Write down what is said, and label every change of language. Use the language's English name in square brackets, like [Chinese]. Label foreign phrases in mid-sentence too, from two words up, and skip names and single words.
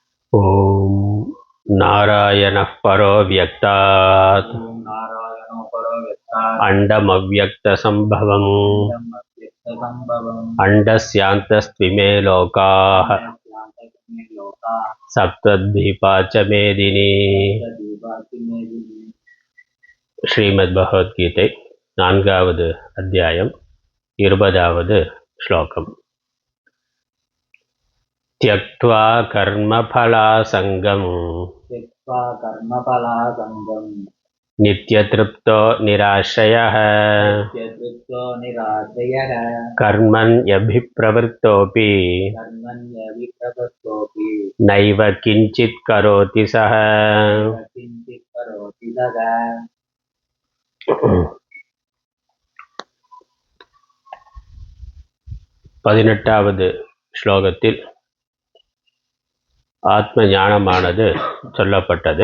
[Sanskrit] ॐ नारायणः परो व्यक्तात् अण्डमव्यक्तसम्भवम् अण्डस्यान्तस्त्विमे लोकाः सप्तद्वीपा च मेदिनी. [Tamil] ஸ்ரீமத் பகவத்கீதை 4வது அத்தியாயம் 20வது ஸ்லோகம். [Sanskrit] त्यक्त्वा कर्मफलासङ्गम् नित्यतृप्तो निराश्रयः कर्मण्यभिप्रवृत्तोऽपि नैव किञ्चित् करोति सः. [Tamil] 18வது ஸ்லோகத்தில் ஆத்ம ஞானமானது சொல்லப்பட்டது.